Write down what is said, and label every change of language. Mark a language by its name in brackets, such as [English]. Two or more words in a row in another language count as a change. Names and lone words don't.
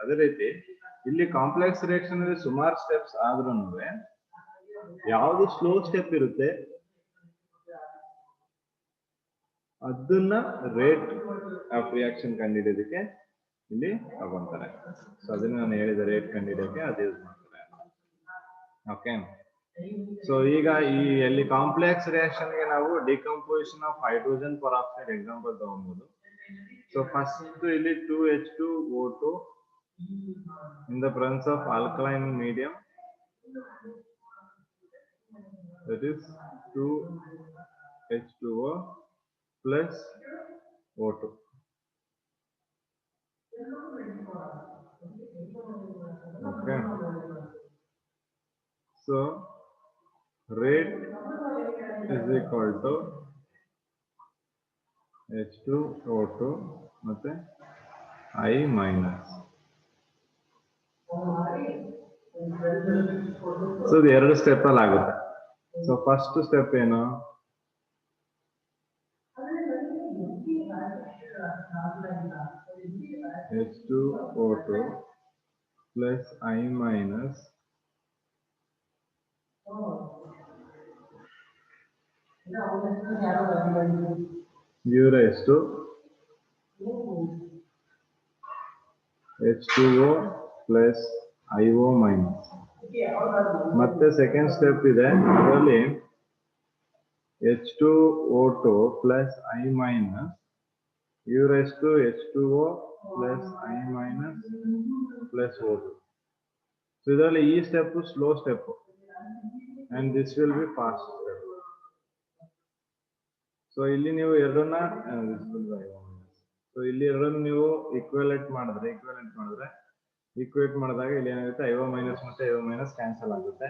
[Kannada] ಅದೇ ರೀತಿ ಇಲ್ಲಿ [English] complex reaction [Kannada] ಅಲ್ಲಿ ಸುಮಾರು ಸ್ಟೆಪ್ಸ್ ಆದ್ರೂ ಯಾವ್ದು [English] slow step [Kannada] ಇರುತ್ತೆ ಅದನ್ನ [English] rate of reaction [Kannada] ಕಂಡುಹಿಡಿಯೋದಕ್ಕೆ ಇಲ್ಲಿ ತಗೊಂತಾರೆ. ಸೊ ಅದನ್ನ ನಾನು ಹೇಳಿದ ರೇಟ್ ಕಂಡುಹಿಡಿಯೋಕೆ ಅದು ಯೂಸ್ ಮಾಡ್ತಾರೆ. [English] okay, so [Kannada] ಈಗ ಈ ಎಲ್ಲಿ [English] complex reaction [Kannada] ಗೆ ನಾವು [English] decomposition of hydrogen peroxide example [Kannada] ತಗೊಬಹುದು. [English] so first ಇಲ್ಲಿ 2H2O2 in the presence of alkaline medium, that is 2H2O plus O2. Okay, so rate is equal to H2O2 ಮತ್ತೆ I minus. [Kannada] ಸೊ ಇದು ಎರಡು ಸ್ಟೆಪ್ ಅಲ್ಲಿ ಆಗುತ್ತೆ. [English] so first step [Kannada] ಏನು, [English] H2O2 plus I minus U raised to H2O plus IO minus. [Kannada] ಮತ್ತೆ [English] second step [Kannada] ಇದೆ, ಅದರಲ್ಲಿ [English] H2O2 plus I minus U raised to H2O plus I minus plus O2. [Kannada] ಸೊ ಇದರಲ್ಲಿ ಈ [English] step slow step and this will be fast step. [Kannada] ಸೊ ಇಲ್ಲಿ ನೀವು ಎರಡನ್ನ ಸೊ ಇಲ್ಲಿ ಎರಡನ್ನು ನೀವು ಈಕ್ವೇಟ್ ಮಾಡಿದಾಗ ಇಲ್ಲಿ ಏನಾಗುತ್ತೆ [English] IO minus [Kannada] ಮತ್ತೆ [English] IO minus [Kannada] ಕ್ಯಾನ್ಸಲ್ ಆಗುತ್ತೆ.